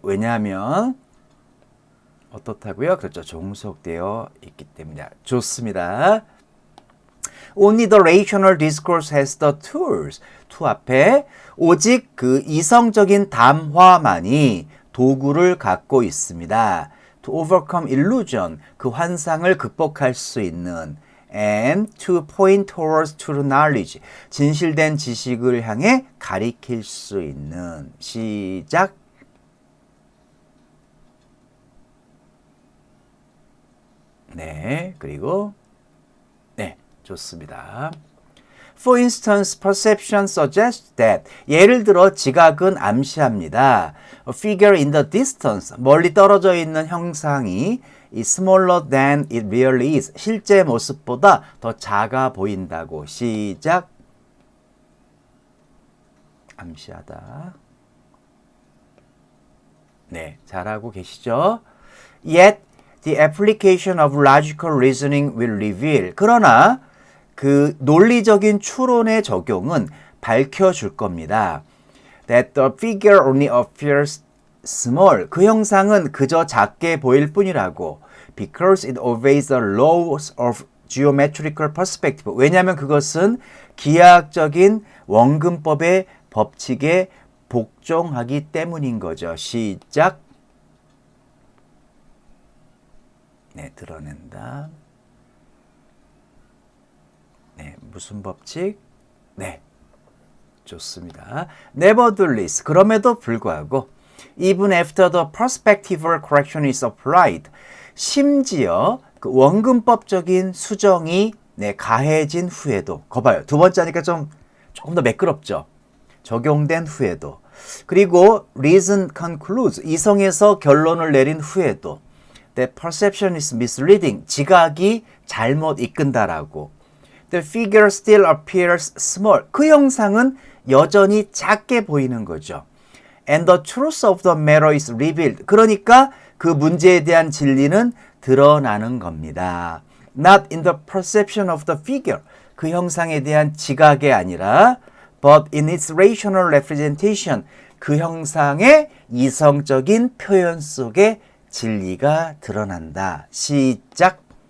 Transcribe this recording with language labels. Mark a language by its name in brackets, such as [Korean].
[Korean] 왜냐하면 어떻다고요? 그렇죠. 종속되어 있기 때문이야. 좋습니다. [English] Only the rational discourse has the tools. [Korean] to 앞에 오직 그 이성적인 담화만이 도구를 갖고 있습니다. [English] To overcome illusion. [Korean] 그 환상을 극복할 수 있는 [English] and to point towards true knowledge. [Korean] 진실된 지식을 향해 가리킬 수 있는 시작. 네, 그리고 네, 좋습니다. [English] For instance, perception suggests that [Korean] 예를 들어 지각은 암시합니다. [English] A figure in the distance [Korean] 멀리 떨어져 있는 형상이 [English] is smaller than it really is [Korean] 실제 모습보다 더 작아 보인다고 시작. 암시하다. 네, 잘하고 계시죠? [English] Yet the application of logical reasoning will reveal. [Korean] 그러나 그 논리적인 추론의 적용은 밝혀줄 겁니다. [English] That the figure only appears small. [Korean] 그 형상은 그저 작게 보일 뿐이라고. [English] Because it obeys the laws of geometrical perspective. [Korean] 왜냐하면 그것은 기하학적인 원근법의 법칙에 복종하기 때문인 거죠. 시작. 네, 드러낸다. 네, 무슨 법칙? 네, 좋습니다. [English] Nevertheless, [Korean] 그럼에도 불구하고 [English] even after the prospectival correction is applied, [Korean] 심지어 그 원근법적인 수정이 네, 가해진 후에도, 거봐요. 두 번째 하니까 조금 더 매끄럽죠. 적용된 후에도. 그리고 [English] reason concludes, [Korean] 이성에서 결론을 내린 후에도 [English] the perception is misleading, [Korean] 지각이 잘못 이끈다라고. [English] The figure still appears small, [Korean] 그 형상은 여전히 작게 보이는 거죠. [English] And the truth of the matter is revealed, [Korean] 그러니까 그 문제에 대한 진리는 드러나는 겁니다. [English] Not in the perception of the figure, [Korean] 그 형상에 대한 지각이 아니라 [English] but in its rational representation, [Korean] 그 형상의 이성적인 표현 속에 진리가 드러난다. 시작.